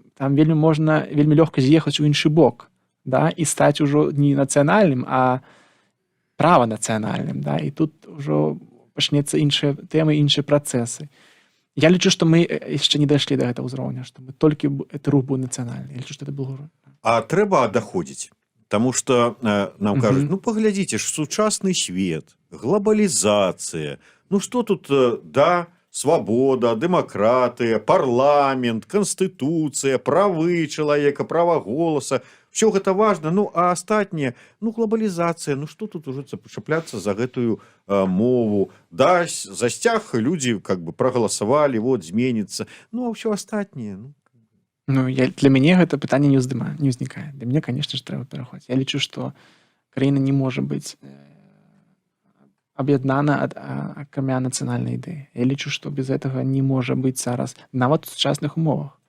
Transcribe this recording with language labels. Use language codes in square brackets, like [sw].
[be] Там вельмі можна вельмі лёгка з'ехаць у іншы бок, да? І стаць ужо не нацыянальным, а праванацыянальным. Да? І тут ужо пачнецца іншыя тэмы, іншыя працэсы. Я лічу, што мы яшчэ не дайшлі да гэтага ўзроўня, што мы толькі гэты рух быў нацыянальны. Я лічу, што гэта был... А трэба даходзіць. [ru] Потому что нам кажуть, ну поглядите, ж сучасный свет, глобализация, ну что тут, да, свобода, демократия, парламент, конституция, правы человека, права голоса, все это важно, ну а астатнее, ну глобализация, ну что тут уже цепляться за [be] гэтую мову, [ru] да, за сцяг люди как бы проголосовали, вот, изменится, ну а все астатнее, ну. [be] Ну, для мяне гэта пытанне не ўзнікае. Для мяне, [ru] конечно ж, [be] трэба пераходзіць. Я лічу, што краіна не можа быць аб'яднана акрамя нацыянальнай ідэі. Я лічу, што без гэтага не можа быць зараз нават у сучасных умовах.